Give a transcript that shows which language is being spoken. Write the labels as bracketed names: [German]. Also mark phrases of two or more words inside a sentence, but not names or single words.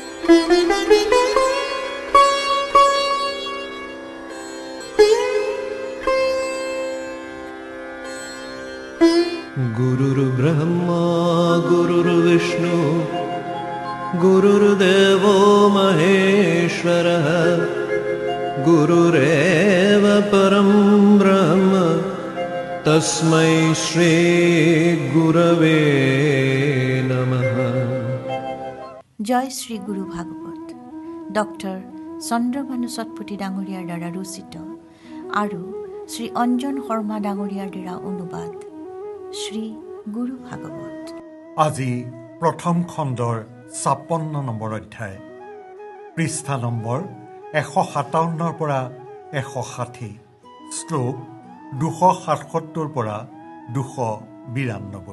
[Sanskrit] गुरुर्ब्रह्मा गुरुर्विष्णु गुरुर्देवो महेश्वरः गुरुरेव परं ब्रह्म तस्मै श्री गुरवे नमः। [Assamese] জয় শ্ৰী গুৰু ভাগৱত ডক্টৰ চন্দ্ৰভানু সতপতি ডাঙৰীয়াৰ দ্বাৰা ৰচিত আৰু শ্ৰী অঞ্জন শৰ্মা ডাঙৰীয়াৰ দ্বাৰা অনুবাদ শ্ৰী গুৰু ভাগৱত। আজি প্ৰথম খণ্ডৰ ৫৬ নম্বৰ অধ্যায়, পৃষ্ঠা নম্বৰ ১৫৭ পৰা ১৬০, শ্লোক ২৭৭ পৰা ২৯২।